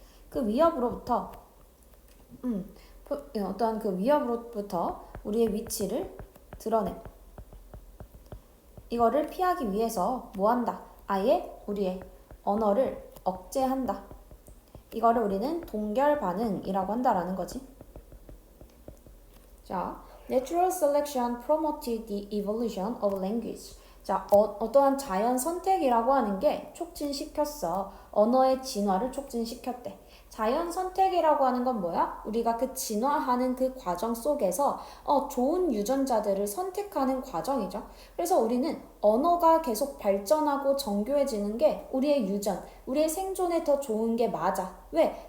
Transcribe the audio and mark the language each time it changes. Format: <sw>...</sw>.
<ko>그 위협으로부터 어떠한 그 위협으로부터 우리의 위치를 드러내. 이거를 피하기 위해서 뭐 한다? 아예 우리의 언어를 억제한다. 이거를 우리는 동결 반응이라고 한다라는 거지.</ko> <en>자, natural selection promoted the evolution of language.</en> <ko>자, 어떠한 자연 선택이라고 하는 게 촉진시켰어. 언어의 진화를 촉진시켰대. 자연 선택이라고 하는 건 뭐야? 우리가 그 진화하는 그 과정 속에서 좋은 유전자들을 선택하는 과정이죠. 그래서 우리는 언어가 계속 발전하고 정교해지는 게 우리의 유전, 우리의 생존에 더 좋은 게 맞아. 왜?</ko>